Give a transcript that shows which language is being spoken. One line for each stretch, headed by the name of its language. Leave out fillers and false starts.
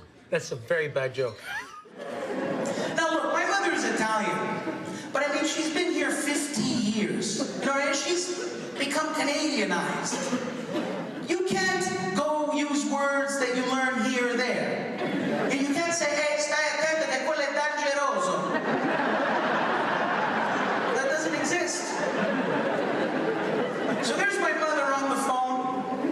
English: That's a very bad joke. Now look, my mother is Italian, but I mean she's been here 50 years. You know, and she's become Canadianized. You can't go use words that you learn here or there. And you can't say, hey,
Italian: stai attento che quello è dangeroso.
English: That doesn't exist. So there's my mother on the phone.